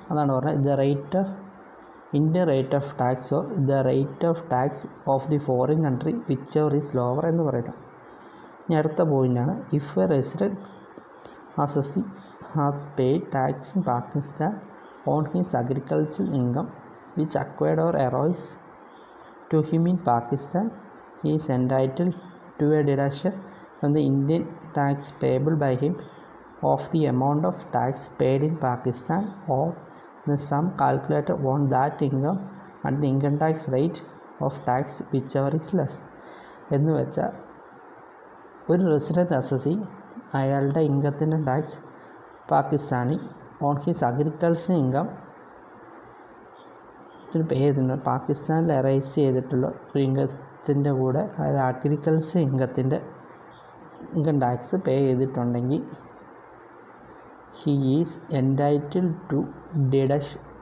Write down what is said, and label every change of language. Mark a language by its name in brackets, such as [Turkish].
[Malayalam] അതാണ് പറഞ്ഞത് [English] Indian rate of tax or the rate of tax of the foreign country whichever is lower [Malayalam] എന്ന് പറയുന്നത്. ഇനി അടുത്ത പോയിൻ്റാണ് [English] If a resident assessee has paid tax in Pakistan on his agricultural income which acquired or arose to him in Pakistan, he is entitled to a deduction from the Indian tax payable by him of the amount of tax paid in Pakistan or the sum calculated on that income and the income tax rate of tax whichever is less. [Malayalam] എന്ന് വെച്ചാൽ ഒരു resident assessee അയാളുടെ ഇൻകത്തിൻ്റെ tax Pakistani [English] on his agriculture income [Malayalam] പേ ചെയ്തിട്ടുണ്ട്. പാകിസ്ഥാനിൽ arise ചെയ്തിട്ടുള്ള ഒരു ഇൻകത്തിൻ്റെ കൂടെ agriculture income tax പേ ചെയ്തിട്ടുണ്ടെങ്കിൽ [English] He is entitled to deduction.